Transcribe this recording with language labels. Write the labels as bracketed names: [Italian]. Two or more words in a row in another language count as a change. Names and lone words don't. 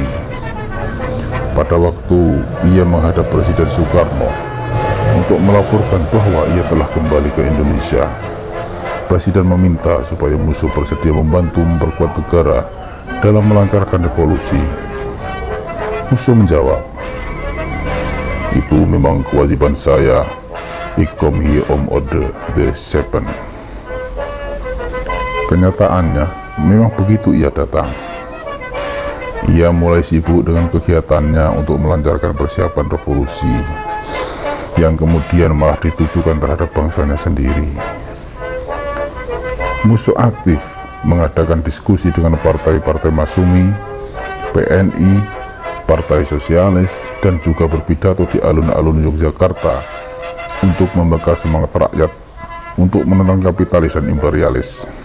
[Indonesian] Pada waktu ia menghadap Presiden Soekarno untuk melaporkan bahwa ia telah kembali ke Indonesia, Presiden meminta supaya musuh bersedia membantu memperkuat negara dalam melancarkan revolusi. Musuh menjawab, "Itu memang kewajiban saya. [Dutch] Ik kom hier om orde de scheppen." [Indonesian] Kenyataannya, memang begitu ia datang. Ia mulai sibuk dengan kegiatannya untuk melancarkan persiapan revolusi, yang kemudian malah ditujukan terhadap bangsanya sendiri. Musuh aktif mengadakan diskusi dengan partai-partai Masumi, PNI, Partai Sosialis, dan juga berpidato di alun-alun Yogyakarta untuk membakar semangat rakyat untuk menentang kapitalis dan imperialis.